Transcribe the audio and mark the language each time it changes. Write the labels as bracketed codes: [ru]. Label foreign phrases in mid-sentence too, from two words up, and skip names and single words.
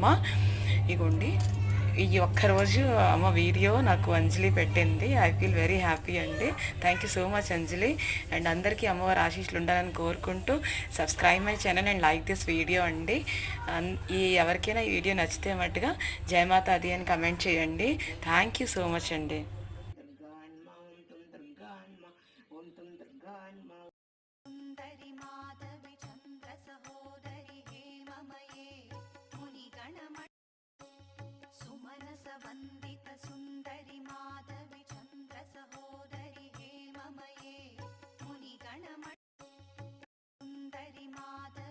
[te] ఇగోండి, ఈ ఒక్కరోజు అమ్మ వీడియో నాకు అంజలి పెట్టింది. [en] I feel very happy అండి. Thank you so much అంజలి. [te] అండ్ అందరికీ అమ్మవారి ఆశీస్సులు ఉండాలని కోరుకుంటూ [en] subscribe my channel and like this video [te] అండి. ఎవరికైనా ఈ వీడియో నచ్చితే మట్టుగా జయమాత అది అని కమెంట్ చేయండి. [en] Thank you so much అండి. [sa] वंदित सुंदरी माधवी चंद्र सहोदरी हेममये मुनिगण सुंदरी